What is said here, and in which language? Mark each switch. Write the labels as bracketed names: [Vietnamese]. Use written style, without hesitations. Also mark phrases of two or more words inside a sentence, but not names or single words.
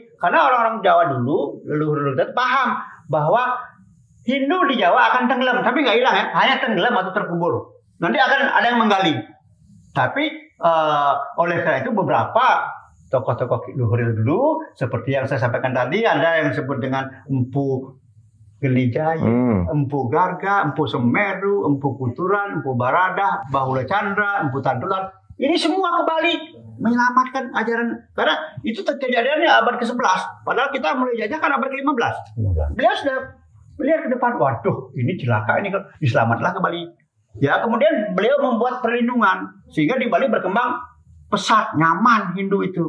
[Indonesian] Karena orang-orang Jawa dulu, leluhur-leluhur paham bahwa Hindu di Jawa akan tenggelam. Tapi nggak hilang ya. Hanya tenggelam atau terkubur. Nanti akan ada yang menggali. Tapi oleh karena itu beberapa tokoh-tokoh leluhur dulu, seperti yang saya sampaikan tadi, ada yang disebut dengan Empu Gelijaya, Empu Garga, Empu Semeru, Empu Kuturan, Empu Baradah, Bahula Chandra, Empu Tantular. Ini semua ke Bali menyelamatkan ajaran. Karena itu kejadiannya abad ke-11. Padahal kita mulai jajah kan abad ke-15. Beliau sudah melihat ke depan. Waduh, ini celaka, ini diselamatlah ke Bali. Ya, kemudian beliau membuat perlindungan. Sehingga di Bali berkembang pesat, nyaman Hindu itu.